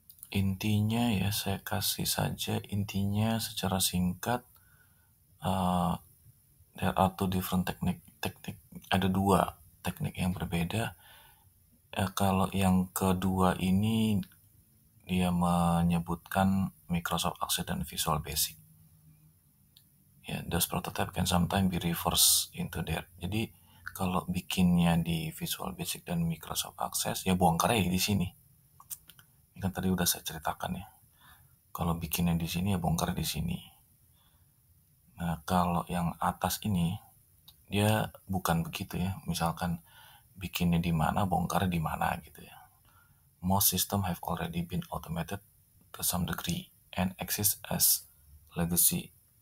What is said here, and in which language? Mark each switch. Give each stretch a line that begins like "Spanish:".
Indonesian: Intinya ya, saya kasih saja intinya secara singkat.
English: There are two different
Indonesian: teknik, ada dua teknik yang berbeda. Kalau yang kedua ini dia menyebutkan Microsoft Access dan Visual Basic.
English: Ya, those prototype can sometimes be reversed into there.
Indonesian: Jadi kalau bikinnya di Visual Basic dan Microsoft Access, ya bongkarnya di sini. Ini kan tadi udah saya ceritakan ya. Kalau bikinnya di sini, ya bongkar di sini. Nah, kalau yang atas ini dia bukan begitu ya. Misalkan bikinnya di mana, bongkarnya di mana gitu ya.
English: Most system have already been automated to some degree and exist as legacy.